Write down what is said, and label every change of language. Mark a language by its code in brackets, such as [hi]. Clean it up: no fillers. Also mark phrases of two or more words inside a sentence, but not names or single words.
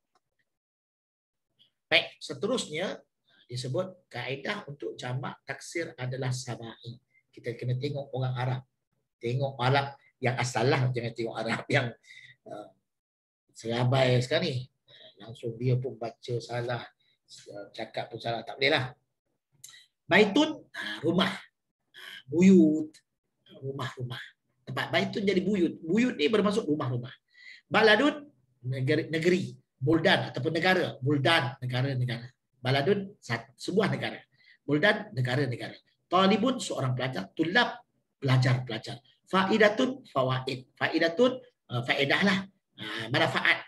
[ms] Baik, seterusnya disebut kaedah untuk jamak taksir adalah sama'i. Kita kena tengok orang Arab. Tengok Arab yang asal lah, jangan tengok Arab yang serabai sekarang ni. Langsung dia pun baca salah, cakap pun salah, tak boleh lah. Baitun, rumah. Buyut, rumah-rumah. Tempat baitun jadi buyut. Buyut ni bermaksud rumah-rumah. Baladun, negeri. Buldan ataupun negara. Buldan, negara-negara. Baladun, sebuah negara. Buldan, negara-negara. Talibun, seorang pelajar. Tulab, pelajar-pelajar. Faidatun, fawaid. Faidatun, faedah lah. Manfaat.